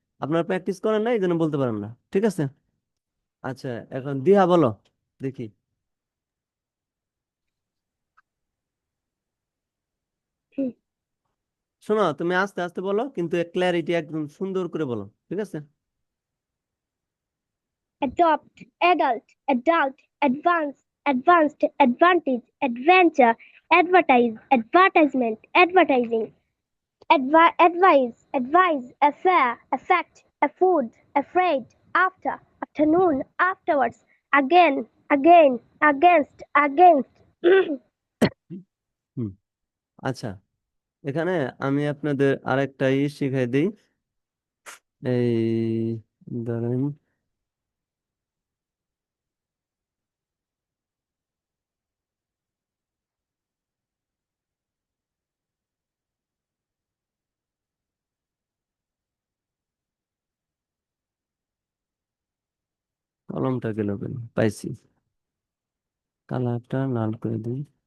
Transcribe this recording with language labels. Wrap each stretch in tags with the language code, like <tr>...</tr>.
<bn>আপনারা প্র্যাকটিস করেন না, এই জন্য বলতে পারেন না, ঠিক আছে? আচ্ছা, এখন দিহা বলো দেখি। শোনো, তুমি আস্তে আস্তে বলো, কিন্তু ক্ল্যারিটি একদম সুন্দর করে বলো, ঠিক আছে?</bn> <en>adopt, adult, adult, advance, advanced, advantage, adventure, advertise, advertisement, advertising, advise, advise, affair, affect, afford, afraid, after, afternoon, afterwards, again, again, against, against.</en> <bn>হুম, আচ্ছা, এখানে আমি আপনাদের আরেকটা শিখাই দিই। এই ধরেন, কলমটা গেল কেন, পাইছি, কালারটা লাল করে দিই।</bn>